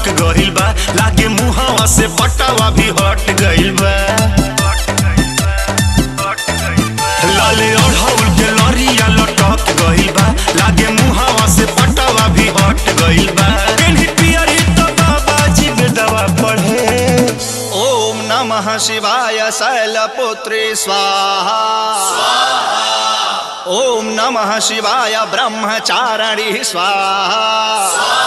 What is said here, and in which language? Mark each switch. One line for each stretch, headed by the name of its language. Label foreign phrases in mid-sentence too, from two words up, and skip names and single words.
Bhojpuri: गइल बा, लागे मुहावा से पटावा भी हट गइल बा। लाले अढ़ौल के लरिया लटक गइल बा, लागे मुहावा से पटावा भी हट गइल बा। केन्ही पियरी तो बाबाजी बेदवा पढ़े।
Sanskrit: ओम नमः शिवाय शैलपुत्री स्वाहा। ओम नमः शिवाय ब्रह्मचारिणी स्वाहा।